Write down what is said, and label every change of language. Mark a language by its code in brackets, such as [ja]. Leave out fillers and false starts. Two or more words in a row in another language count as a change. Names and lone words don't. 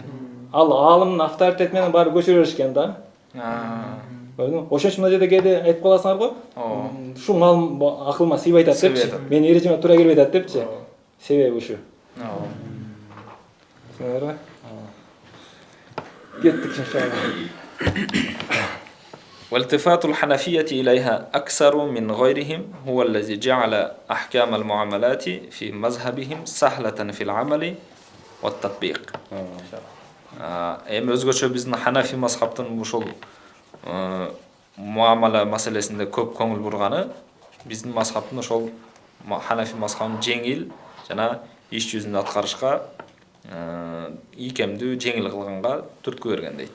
[ky] Ал алымдын авторитети менен баары көчүрө беришкен да. Ошон үчүн мына жерде кээде айтып каласыңар го. Ушул алым акылыма сыйбай атат депчи. Менин эрежеме туура келбей атат депчи. Себеби ушу. Түсүнүңөрбү? Кеттик иншалла. [ar] والتفات الحنفية إليها أكثر من غيرهم هو الذي جعل أحكام المعاملات في مذهبهم سهلة في العمل والتطبيق. [ky] Эми өзгөчө биздин Ханафи мазхабтын ушул муамала маселесинде көп көңүл бурганы биздин мазхабтын ошол Ханафи мазхабын жеңил жана иш жүзүндө аткарышка ийкемдүү жеңил кылганга түрткү берген дейт.